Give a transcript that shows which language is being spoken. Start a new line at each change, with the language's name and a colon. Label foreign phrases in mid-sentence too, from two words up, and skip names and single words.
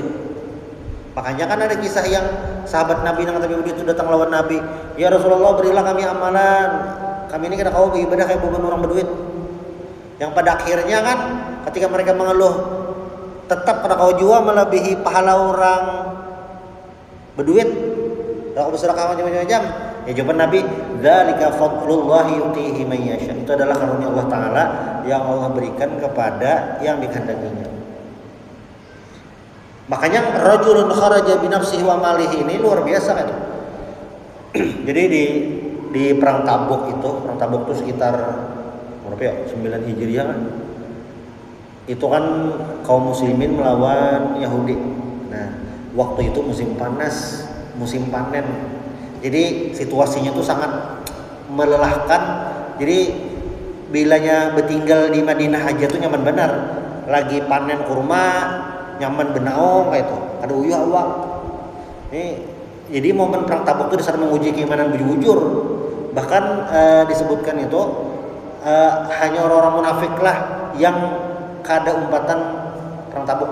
Banjar: Makanya kan ada kisah yang sahabat Nabi yang ada berduit itu datang lawan Nabi,
Arabic: يا رسول الله,
Banjar: berilah kami amalan, kami ini kada kawa beribadah kayak bukan orang berduit. Yang pada akhirnya kan ketika mereka mengeluh, tetap kada kau jua melebihi pahala orang berduit.
Indonesian: Kalau bersedekah macam-macam, ya jawaban Nabi,
Arabic: ذلك فضل الله يؤتيه من يشاء.
Indonesian: Itu adalah karunia Allah Taala yang Allah berikan kepada yang dikehendakinya. Makanya
Arabic: رجل خرج بنفسه وماله
Indonesian: ini luar biasa kan. Jadi di perang Tabuk itu sekitar berapa ya? 9 Hijriah kan. Itu kan kaum muslimin melawan Yahudi. Nah, waktu itu musim panas, musim panen. Jadi situasinya tuh sangat melelahkan.
Banjar: Jadi bilanya bertinggal di Madinah aja tuh nyaman benar. Lagi panen kurma, nyaman benaong kayak itu. Ada uyuh awak. Jadi momen perang Tabuk itu disana menguji keimanan bujur. Bahkan disebutkan itu hanya orang-orang munafik lah yang kada umpatan perang Tabuk.